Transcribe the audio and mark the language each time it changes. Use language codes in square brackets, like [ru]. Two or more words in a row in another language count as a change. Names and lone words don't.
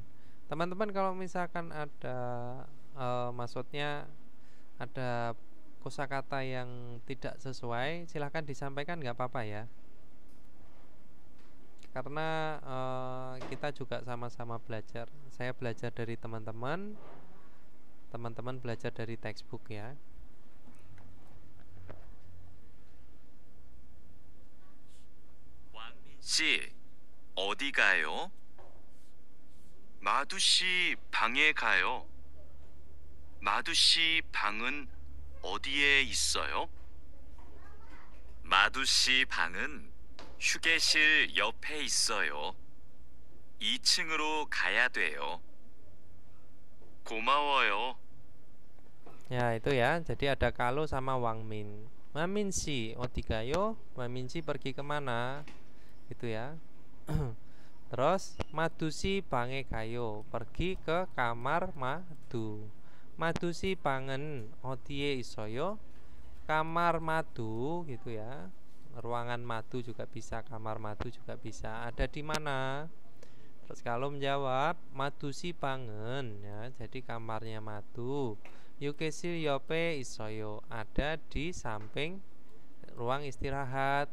[id] Teman-teman kalau misalkan ada maksudnya ada kosakata yang tidak sesuai, silahkan disampaikan, nggak apa-apa ya. Karena kita juga sama-sama belajar. Saya belajar dari teman-teman, teman-teman belajar dari textbook ya. [ko] 씨, 어디 가요? 마두 씨 방에 가요. 마두 씨 방은 어디에 있어요? 마두 씨 방은 휴게실 옆에 있어요. 2층으로 가야 돼요. 고마워요. [id] Ya itu ya. Jadi ada kalau sama Wangmin. [ko] 마민 씨 어디 가요, [id] Mamin si pergi kemana? Gitu ya. Terus [ko] 마두 씨 방에 가요, [id] pergi ke kamar madu. [ko] 마두 씨 방은 어디에 있어요, [id] kamar madu gitu ya. Ruangan madu juga bisa, kamar madu juga bisa. Ada di mana? Terus kalau menjawab [ko] 마두 씨 방은 [id] ya, jadi kamarnya madu. [ko] 휴게실 옆에 있어요, [id] ada di samping ruang istirahat.